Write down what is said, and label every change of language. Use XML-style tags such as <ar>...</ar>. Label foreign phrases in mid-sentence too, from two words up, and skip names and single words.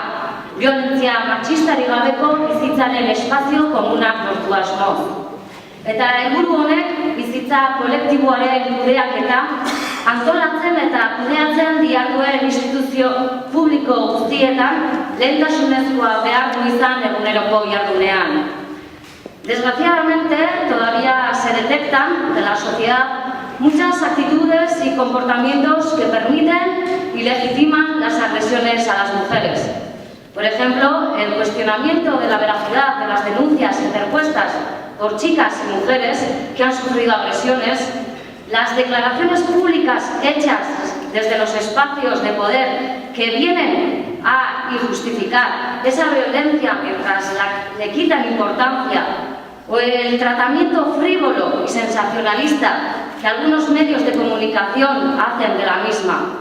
<eu>Violentzia matxistari gabeko bizitzaren espazio komunak lortu asmoz. Eta helburu honek bizitza kolektiboaren kudeaketa antolatzen eta kudeatzen diharduen instituzio publiko guztietan lehentasunezkoa behar du izan eguneroko jardunean.</eu> <es>Desgraciadamente, todavía se detectan de la sociedad muchas actitudes y comportamientos que permiten y legitiman las agresiones a las mujeres. Por ejemplo, el cuestionamiento de la veracidad de las denuncias interpuestas por chicas y mujeres que han sufrido agresiones, las declaraciones públicas hechas desde los espacios de poder que vienen a justificar esa violencia mientras le quitan importancia, o el tratamiento frívolo y sensacionalista que algunos medios de comunicación hacen de la misma.</es>